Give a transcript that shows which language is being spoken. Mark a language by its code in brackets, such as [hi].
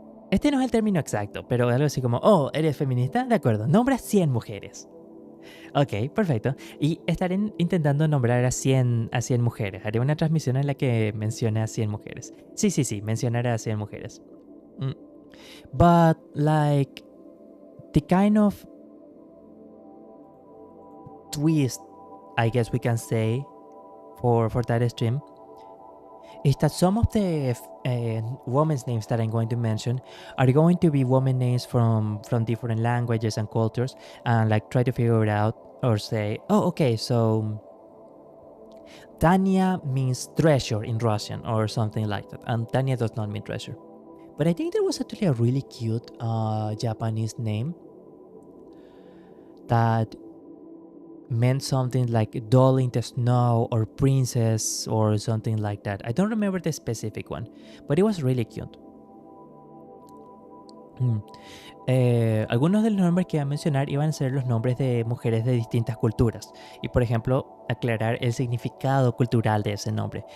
[es] Este no es el término exacto, pero algo así como, oh, ¿eres feminista? De acuerdo, nombra 100 mujeres. Ok, perfecto. Y estaré intentando nombrar a 100 mujeres. Haré una transmisión en la que mencione a 100 mujeres. Sí, mencionaré a 100 mujeres. [en] But, like, the kind of twist, I guess we can say, for that stream, is that some of the women's names that I'm going to mention are going to be women names from different languages and cultures, and like try to figure it out or say, oh, okay, so Tanya means treasure in Russian or something like that, and Tanya does not mean treasure. But I think there was actually a really cute Japanese name that meant something like doll in the snow or princess or something like that. I don't remember the specific one, but it was really cute. [es] Algunos de los nombres que iba a mencionar iban a ser los nombres de mujeres de distintas culturas y, por ejemplo, aclarar el significado cultural de ese nombre.